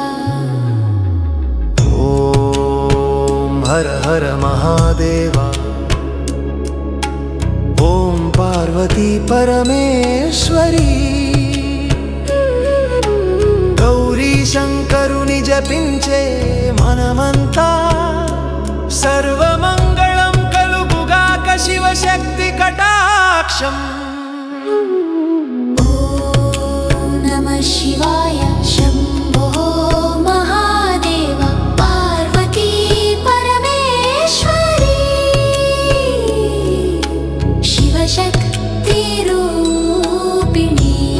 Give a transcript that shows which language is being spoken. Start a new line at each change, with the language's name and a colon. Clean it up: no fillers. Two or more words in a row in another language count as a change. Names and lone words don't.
Sanskrit: ॐ हर हर महादेव
Telugu: ॐ पार्वती परमेश्वरी गौरी శంకరుని జపించే మనమంతా సర్వమంగళం కలుగుగాక శివశక్తి కటాక్షం
Sanskrit: ओम नमः शिवाय शंभो महादेव पार्वती परमेश्वरी शिवशक्ति रूपिणी